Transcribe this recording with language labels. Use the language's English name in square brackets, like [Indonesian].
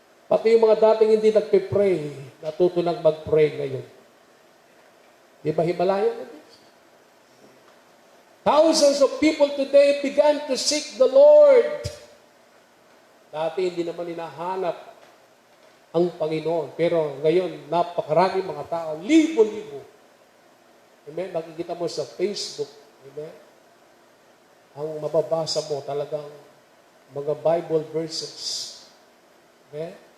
[Filipino] Pati yung mga dating hindi nagpe-pray, natuto nang mag-pray ngayon. Di ba Himalaya na din? [English] Thousands of people today began to seek the Lord. [Filipino] Dati hindi naman hinahanap ang Panginoon. Pero ngayon, napakaraming mga tao, libo-libo. Amen? Makikita mo sa Facebook. Amen? Ang mababasa mo talagang mga Bible verses. Okay?